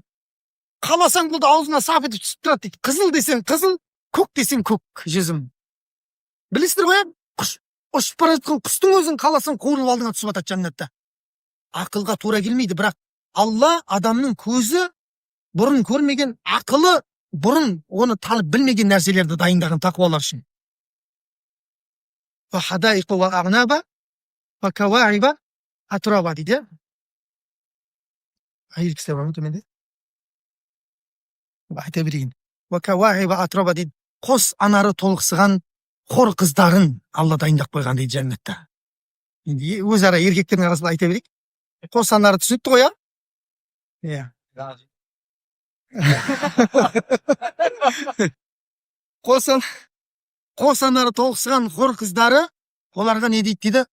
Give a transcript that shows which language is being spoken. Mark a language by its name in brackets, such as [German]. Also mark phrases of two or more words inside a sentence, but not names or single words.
[Kazakh] Қаласаң болды аузына сап етіп түсіп тұрады дейді. Қызыл десең қызыл, көк десең көк жүзім. Білесіздер ғой? Құш ұшып бара жатқан құстың өзін қаласаң қуырылып алдыңа түсіп жатады жәннатта. ақылға тура келмейді, бірақ Алла адамның көзі бұрын көрмеген, ақылы бұрын оны танып білмеген нәрселерді дайындаған тақуалар үшін. [Arabic] وحدائق وأعنابا وكواعب أترابا дейді. [Kazakh] Әйел кісілер бар ма төменде? Айта берейін. [Arabic] وكواعب أترابا дейді. [Kazakh] Қос анары толықсыған хор қыздарын Алла дайындап қойған дейді жәннатта. Енді өзара еркектердің арасында айта берейік. Қос анары түсінікті ғой, иә? Қос анары толықсыған хор қыздары оларға не дейді дейді?